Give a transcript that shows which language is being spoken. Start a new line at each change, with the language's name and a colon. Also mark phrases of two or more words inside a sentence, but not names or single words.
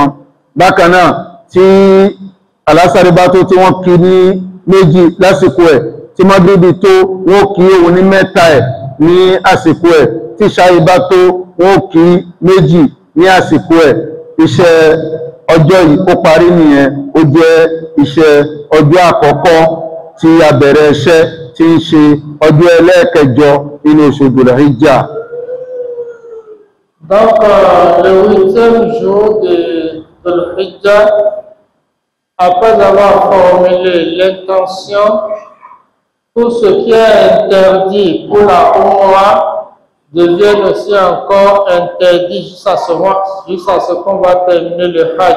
Yoruba: Bákan náà, tí alásàrí bá tó tí wọ́n kí ní méjì lásìkò ẹ̀, tí mọ́gíríbì tó, wọ́n kí òun ní mẹ́ta ẹ̀ ní àsìkò ẹ̀, tí ṣáyí bá tó, wọ́n kí méjì ní àsìkò ẹ̀. Iṣẹ́ ọjọ́ yìí ó parí nìyẹn. Ó jẹ́ iṣẹ́ ọjọ́ àkọ́kọ́ tí a bẹ̀rẹ̀ iṣẹ́ tí ń ṣe ọjọ́ ẹlẹ́ẹ̀kẹjọ nínú oṣù Dhul-Hijjah.
French: Donc, le 8e jour de Dhul-Hijjah, après avoir formulé l'intention, tout ce qui est interdit pour la Umrah devient aussi encore interdit jusqu'à ce qu'on va terminer le Hajj.